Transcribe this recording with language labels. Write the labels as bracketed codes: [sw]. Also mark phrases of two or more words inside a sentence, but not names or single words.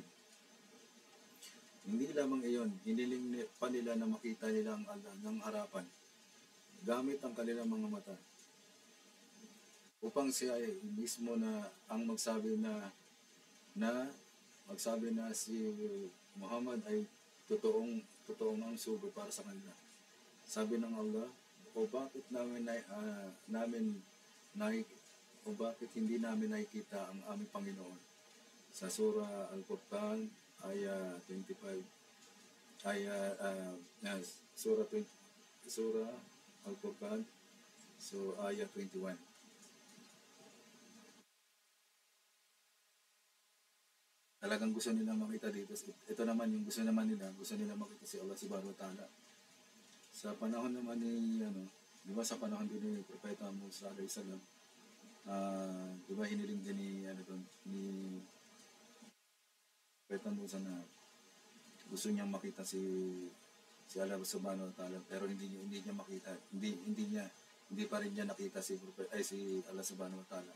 [tl] Hindi lamang iyon, hiniling pa nila na makita nila ang Allah ng harapan, gamit ang kanilang mga mata, upang siya ay mismo na ang magsabi na si Muhammad ay totoong ang sugo para sa kanila. Sabi ng Allah, o bakit bakit hindi namin nakikita ang aming Panginoon? Sa Surah Al-Furqan, aya 25, Surah Al-Furqan, so aya 21. Talagang gusto nila makita dito. Ito naman yung gusto nila makita si Allah [ar] سبحانه وتعالى. [tl] Sa panahon naman ni di ba sa panahon din ni Propeta Musa [ar] عليه السلام, [tl] di ba hiniling din ni Propeta Musa na gusto niyang makita si Allah [ar] سبحانه وتعالى, [tl] pero hindi niya makita. Hindi pa rin niya nakita si Allah [ar] سبحانه وتعالى.